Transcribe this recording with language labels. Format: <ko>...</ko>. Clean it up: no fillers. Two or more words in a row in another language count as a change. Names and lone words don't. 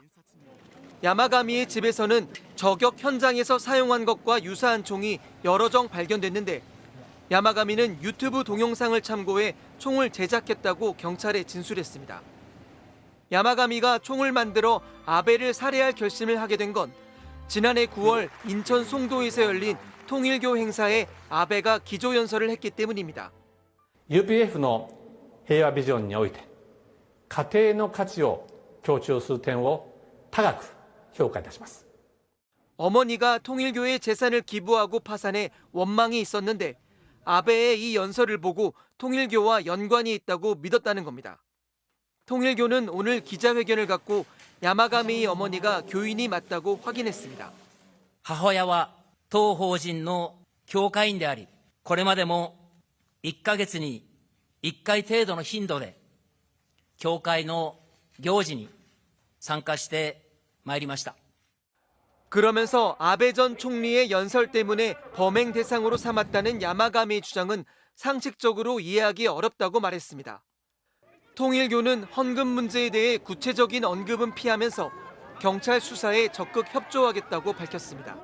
<ko>야마가미의 집에서는 저격 현장에서 사용한 것과 유사한 총이 여러 정 발견됐는데 야마가미는 유튜브 동영상을 참고해 총을 제작했다고 경찰에 진술했습니다. 야마가미가 총을 만들어 아베를 살해할 결심을 하게 된 건 지난해 9월 인천 송도에서 열린 통일교 행사에 아베가 기조연설을 했기 때문입니다.</ko> <ja>UPFの平和ビジョンにおいて家庭の価値を強調する点を高く評価いたします。</ja> <ko>어머니가 통일교에 재산을 기부하고 파산해 원망이 있었는데 아베의 이 연설을 보고 통일교와 연관이 있다고 믿었다는 겁니다. 통일교는 오늘 기자회견을 갖고 야마가미의 어머니가 교인이 맞다고 확인했습니다.</ko> <ja>母親は当法人の教会員であり、これまでも1ヶ月に1回程度の頻度で教会の行事に参加してまいりました。</ja> <ko>그러면서 아베 전 총리의 연설 때문에 범행 대상으로 삼았다는 야마가미의 주장은 상식적으로 이해하기 어렵다고 말했습니다. 통일교는 헌금 문제에 대해 구체적인 언급은 피하면서 경찰 수사에 적극 협조하겠다고 밝혔습니다.</ko>